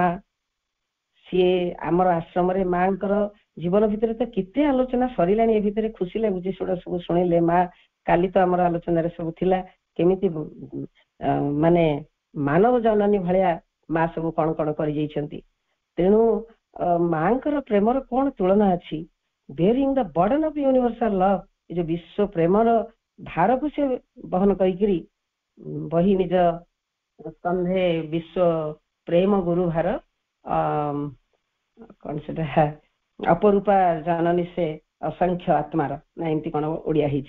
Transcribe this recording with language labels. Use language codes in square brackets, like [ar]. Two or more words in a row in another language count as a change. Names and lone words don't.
[or] ସିଏ ଆମର ଆଶ୍ରମରେ ମାଙ୍କର ଜୀବନ ଭିତରେ ତ କେତେ ଆଲୋଚନା ସରିଲାଣି। ଏ ଭିତରେ ଖୁସି ଲାଗୁଛି ସେଗୁଡ଼ା ସବୁ ଶୁଣିଲେ। ମା କାଲି ତ ଆମର ଆଲୋଚନାରେ ସବୁ ଥିଲା କେମିତି ମାନେ ମାନବ ଜନନୀ ଭଳିଆ ମା ସବୁ କଣ କଣ କରିଯାଇଛନ୍ତି। ତେଣୁ ମାଙ୍କର ପ୍ରେମର କଣ ତୁଳନା ଅଛି? [en] bearing the burden of universal love, [or] ଏ ଯୋଉ ବିଶ୍ୱ ପ୍ରେମର ଭାରକୁ ସେ ବହନ କରିକିରି ବହି ନିଜ ସ୍କନ୍ଧେ ବିଶ୍ୱ ପ୍ରେମ ଗୁରୁ ଭାର କଣ ସେଟା ଅପରୂପା ଜନନୀ ସେ ଅସଂଖ୍ୟ ଆତ୍ମାର, ନା ଏମିତି କଣ ଓଡିଆ ହେଇଛି।